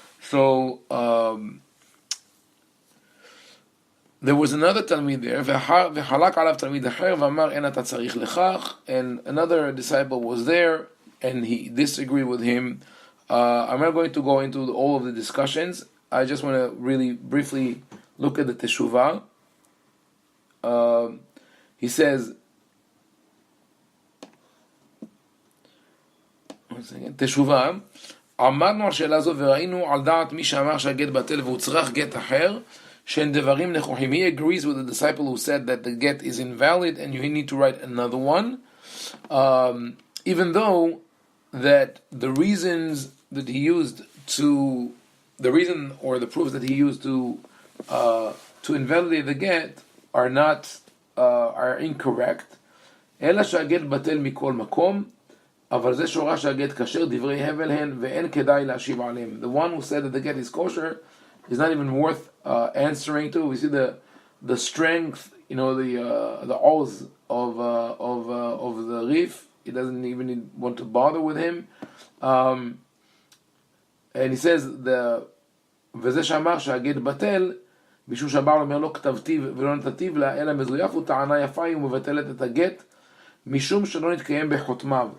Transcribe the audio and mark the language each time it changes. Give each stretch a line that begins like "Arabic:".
English: So there was another Talmid there, and another disciple was there, and he disagreed with him. I'm not going to go into all of the discussions. I just want to really briefly look at the Teshuvah. He says,
Hebrew: Teshuvah, עמדנו על שאלה זו וראינו על דעת מי שאמר שהגט בטל והוצרך גט אחר שאין דברים נכוחים.
English: He agrees with the disciple who said that the get is invalid and you need to write another one, even though that the reasons that he used to, the reason or the proofs that he used to invalidate the get are not are incorrect.
Hebrew: אלא שהגט בטל מכל מקום, אבל זה שורש הגט כשר, דברי הבל הן, ואין כדאי להשיב עליהם.
English: The one who said that the get is kosher is not even worth answering to. We see the strength, the oaths of the Rif. He doesn't even want to bother with him. And he says
Hebrew: וזה שאמר שהגט בטל, משום שהבעל אומר לא כתבתיו ולא נתתיו לה, אלא מזויף הוא טענה יפה, היא מבטלת את הגט, משום שלא נתקיים בחותמיו.